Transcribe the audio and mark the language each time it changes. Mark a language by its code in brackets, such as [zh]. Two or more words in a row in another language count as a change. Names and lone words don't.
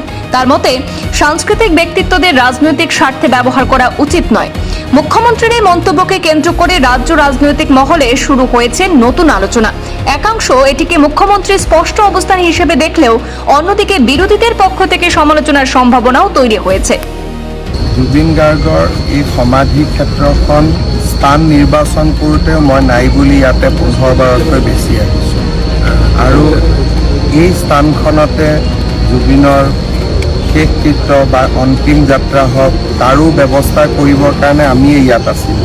[bn] তার মতে, সাংস্কৃতিক ব্যক্তিত্বদের রাজনৈতিক স্বার্থে ব্যবহার করা উচিত নয়। মুখ্যমন্ত্রীর এই মন্তব্যকে কেন্দ্র করে রাজ্য রাজনৈতিক মহলে শুরু হয়েছে নতুন আলোচনা। একাংশ এটিকে মুখ্যমন্ত্রীর স্পষ্ট অবস্থান হিসেবে দেখলেও অন্যদিকে বিরোধীদের পক্ষ থেকে সমালোচনার সম্ভাবনাও তৈরি হয়েছে। [as] জুবিন গাৰ্গৰ এই সমাধি ক্ষেত্ৰখন স্থান নিৰ্বাচন কৰোঁতে মই নাই বুলি ইয়াতে 15-বাৰতকৈ বেছি আহিছোঁ আৰু এই স্থানখনতে জুবিনৰ শেষ কৃত্য বা অন্তিম যাত্ৰা হওক তাৰো ব্যৱস্থা কৰিবৰ কাৰণে আমি ইয়াত আছিলোঁ।